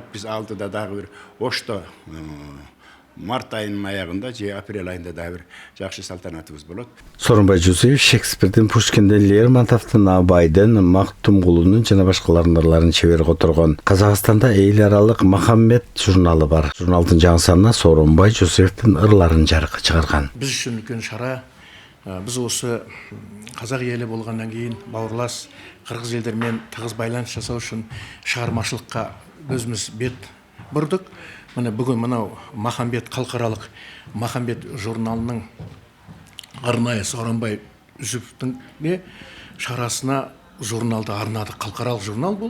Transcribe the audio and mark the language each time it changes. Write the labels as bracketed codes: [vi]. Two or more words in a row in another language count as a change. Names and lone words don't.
[ky] Биз алдыда дагы бир Ошто март айынын аягында же апрель айында дагы бир жакшы салтанатыбыз болот. Сооронбай Жусуев Шекспирдин, Пушкиндин, Лермонтовдун, Абайдын, Мактумгулунун жана башкалардын ырларын чебер которгон. Казакстанда эл аралык Махамбет журналы бар. Журналдын жаңы санына Сооронбай Жусуевдин ырларын жарыкка чыгарган. [kk] Біз үшін үлкен шара. Біз осы қазақ елі болғаннан кейін бауырлас қырғыз елдермен тығыз байланыс жасау үшін шығармашылыққа өзіміз бет бұрдық. Міне бүгін мынау Махамбет, халықаралық Махамбет журналының арнайы Сооронбай Жусуевтің шарасына журналды арнадық. Халықаралық журнал бұл.